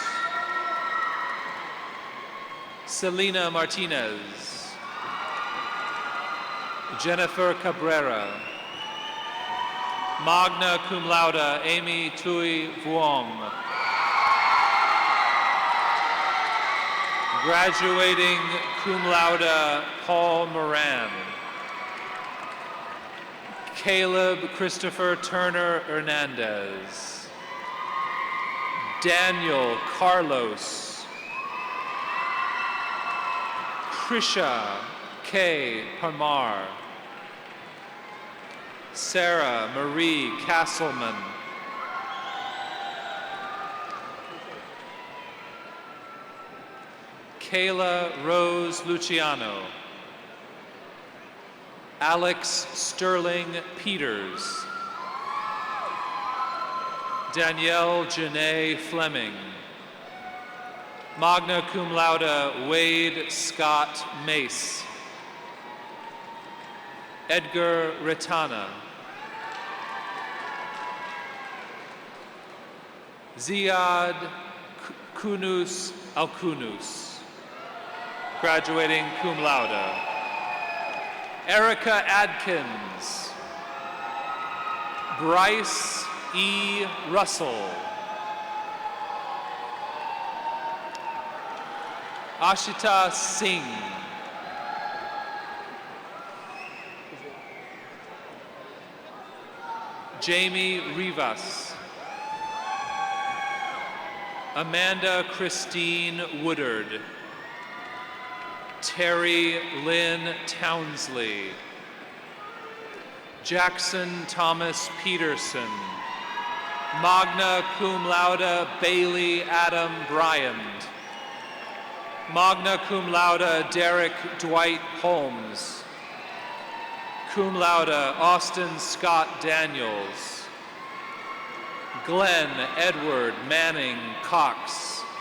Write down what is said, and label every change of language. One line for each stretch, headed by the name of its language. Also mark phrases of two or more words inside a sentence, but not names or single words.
English: Selena Martinez. Jennifer Cabrera.
Latin: Magna cum laude
English: Amy Tui Vuong. Graduating
Latin: cum laude
English: Paul Moran. Caleb Christopher Turner Hernandez. Daniel Carlos. Krisha K. Parmar. Sarah Marie Castleman. Kayla Rose Luciano. Alex Sterling Peters. Danielle Janae Fleming.
Latin: Magna cum laude
English: Wade Scott Mace. Edgar Ritana. Ziad Kunus Alkunus, graduating
Latin: cum laude.
English: Erica Adkins. Bryce E. Russell. Ashita Singh. Jamie Rivas. Amanda Christine Woodard. Terry Lynn Townsley. Jackson Thomas Peterson.
Latin: Magna cum laude
English: Bailey Adam Bryant.
Latin: Magna cum laude
English: Derek Dwight Holmes.
Latin: Cum laude
English: Austin Scott Daniels. Glenn Edward Manning Cox.